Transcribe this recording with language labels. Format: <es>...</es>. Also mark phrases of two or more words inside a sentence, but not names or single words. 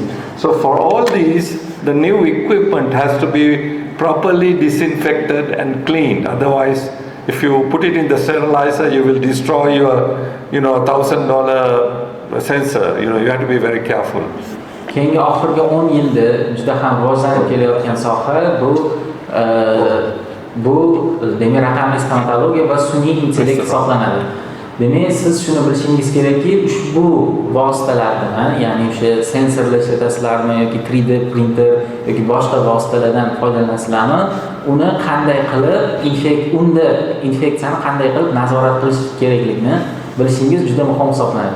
<en>So for all these, the new equipment has to be properly disinfected and cleaned. Otherwise, if you put it in the sterilizer, you will destroy your, $1,000 sensor. You have to be very careful.</en> <uz>Keyingi oxirgi 10 yilda juda ham rivojlanib kelayotgan soha bu demak raqamli stomatologiya va sun'iy intellekt hisoblanadi. Demak, siz shuni bilishingiz kerakki, ushbu vositalardan, ya'ni o'sha sensorlar ishlatasizlarmi yoki 3D printer yoki boshqa vositalardan foydalanasizlarmi, uni qanday qilib infeksiyani qanday qilib nazorat qilish kerakligini bilishingiz juda muhim hisoblanadi.</uz>